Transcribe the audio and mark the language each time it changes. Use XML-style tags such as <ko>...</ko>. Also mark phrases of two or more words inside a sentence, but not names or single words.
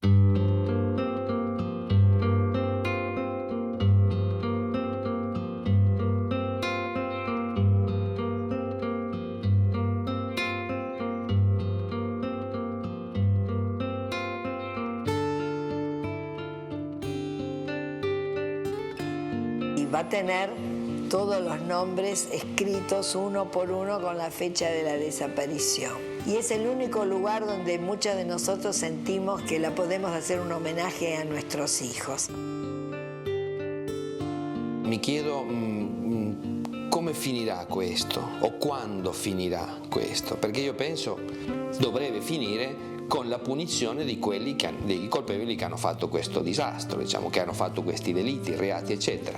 <es>Y va a tener todos los nombres escritos uno por uno con la fecha de la desaparición. Y es el único lugar donde muchos de nosotros sentimos que la podemos hacer un homenaje a nuestros hijos.</es> <it>Mi chiedo come finirà questo o quando finirà questo, perché io penso dovrebbe finire con la punizione di quelli dei colpevoli che hanno fatto questo disastro, diciamo, che hanno fatto questi delitti, reati, eccetera.</it>